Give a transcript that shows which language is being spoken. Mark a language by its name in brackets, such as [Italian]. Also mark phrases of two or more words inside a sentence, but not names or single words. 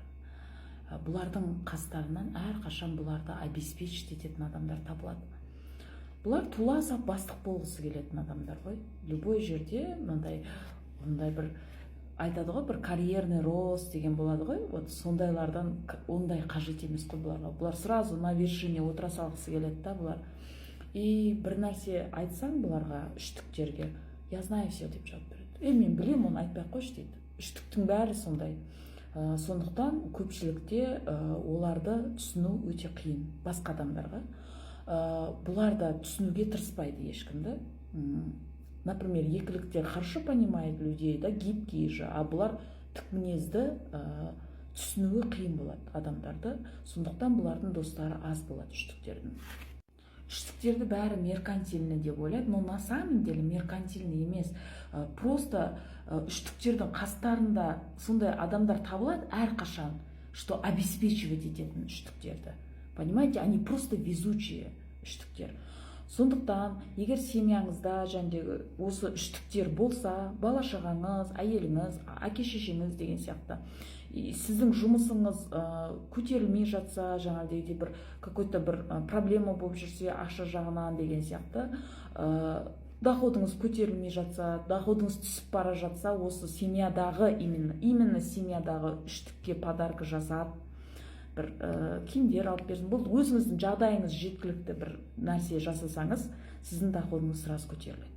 [Kazakh] Бұлардың қастарынан әрқашан бұларды обеспечить ететін адамдар табылады. Бұлар тула сап бастық болғысы келетін адамдар ғой. Любой жерде мындай бір айтады ғой, бір [Russian] карьерный рост [Kazakh] деген болады ғой. Вот сондайлардан ондай қажет емес қой бұларға. Бұлар [Russian] сразу на вершине [Kazakh] отыра салғысы келеді да бұлар. И бір нәрсе айтсаң бұларға, үштіктерге, [Russian] я знаю все [Kazakh] деп жауап береді. Мен білем, оны айтпай-ақ қойшы дейді. Үштіктің бәрі сондай. Сондықтан көпшілікте оларды түсіну өте қиын басқа адамдарға. Бұларда түсінуге тырыспайды ешкімді. Например, екіліктер [Russian] хорошо понимает людей, да, гибкие же, а [Kazakh] бұлар тік мінезді түсінуі қиын болады адамдарды. Сондықтан бұлардың достары аз болады үштіктердің. Үштіктерді бәрі меркантильный деп ойлайды, [Russian] но на самом деле меркантильный емес. [Kazakh] Просто үштіктердің қастарында сондай адамдар табылады әрқашан, [Russian] что обеспечивать [Kazakh] ететін үштіктерді. [Russian] Понимаете, они просто везучие үштіктер. [Kazakh] Сондықтан, егер семьяңызда осы үштіктер болса, бала шағаңыз, әйеліңіз, әке шешеңіз деген сияқты, сіздің жұмысыңыз көтерілмей жатса, жаңағыдай бір какой-то бір проблема болып жүрсе, ақша жағынан деген сияқты, доходыңыз көтерілмей жатса, доходыңыз түсіп бара жатса, осы семьядағы, именно семьядағы үштікке подарка жасап, бір киімдер алып берсін, бұл өзіңіздің жағдайыңыз жеткілікті бір нәрсе жасасаңыз, сіздің доходыңыз сразу көтеріледі.